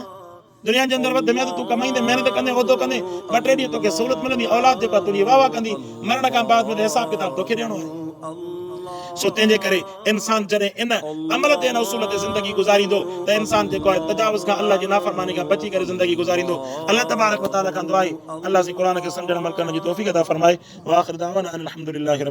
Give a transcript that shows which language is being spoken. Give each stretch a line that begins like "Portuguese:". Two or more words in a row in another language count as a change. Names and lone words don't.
Sindhi: दुनिया जे अंदरि वधि में वधि तूं कमाईंदे, महिनत कंदे, उहिदो कंदे, ॿ टे ॾींहं तोखे सहूलियत मिलंदी, औलाद जेका तुंहिंजी वाह वाह कंदी, मरण खां बाद में हिसाब किताब तोखे ॾियणो आहे। सो तंहिंजे करे इंसान जॾहिं इन अमल ते, इन उसूल ते ज़िंदगी गुज़ारींदो त इंसान जेको आहे तजावुज़ खां, अल्लाह जी नाफ़रमानी खां बची करे ज़िंदगी गुज़ारींदो।
Arabic: الله تبارك وتعالى
Sindhi: खां दुआ आहे अल्लाह से क़ुरान खे सम्झण अमल करण जी तौफ़ीक़ अता फरमाए।
Arabic: وآخر دعوانا أن الحمد لله.